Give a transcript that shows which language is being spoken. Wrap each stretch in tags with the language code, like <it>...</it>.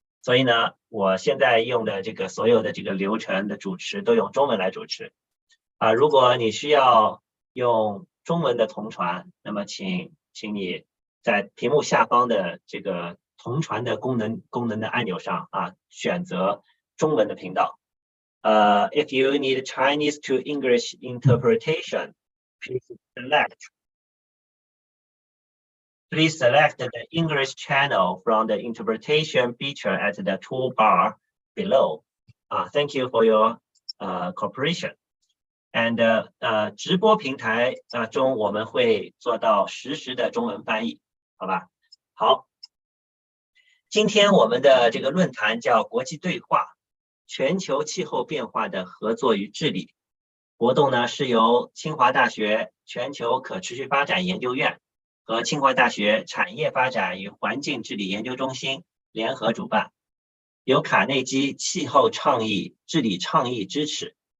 <zh>所以呢，我现在用的这个所有的这个流程的主持都用中文来主持。如果你需要用中文的同传，那么请你在屏幕下方的这个同传的功能的按钮上选择中文的频道。</zh> <en>If you need Chinese to English interpretation, please select the English channel from the interpretation feature at the toolbar below. Thank you for your cooperation.</en> <zh>And 直播平台中我们会做到实时的中文翻译，好吧？好，今天我们的这个论坛叫国际对话，全球气候变化的合作与治理。活动呢是由清华大学全球可持续发展研究院和清华大学产业发展与环境治理研究中心联合主办，由卡内基气候倡议治理倡议支持。</zh>